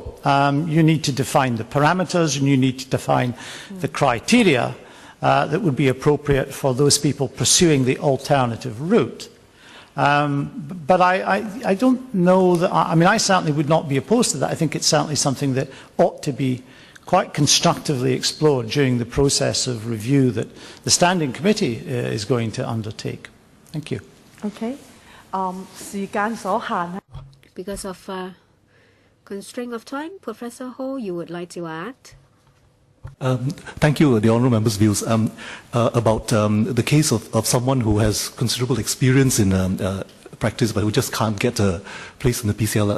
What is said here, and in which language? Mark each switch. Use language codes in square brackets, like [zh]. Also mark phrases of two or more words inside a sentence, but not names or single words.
[en] You need to define the parameters and you need to define the criteria that would be appropriate for those people pursuing the alternative route. But I don't know that, I mean, I certainly would not be opposed to that. I think it's certainly something that ought to be quite constructively explored during the process of review that the Standing Committee is going to undertake. Thank you. [yue] Okay. 時間所限. [en] Because of constraint of time, Professor Ho, you would like to add? Thank you, the honourable members' views. About the case of someone who has considerable experience in practice but who just can't get a place in the PCLL.